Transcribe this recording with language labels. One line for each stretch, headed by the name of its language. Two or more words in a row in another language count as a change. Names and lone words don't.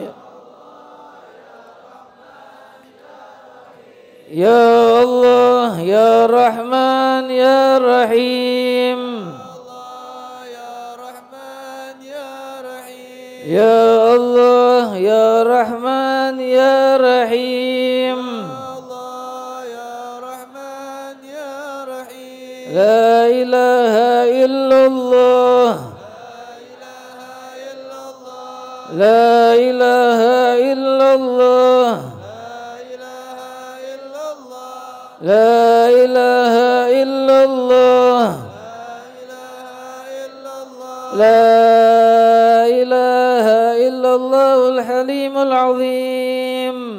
Arabic: يا الله، يا رحمن، يا رحيم. يا الله، يا رحمن، يا رحيم. لا إله إلا الله، لا إله إلا الله، لا إله إلا الله، لا إله إلا الله الحليم العظيم.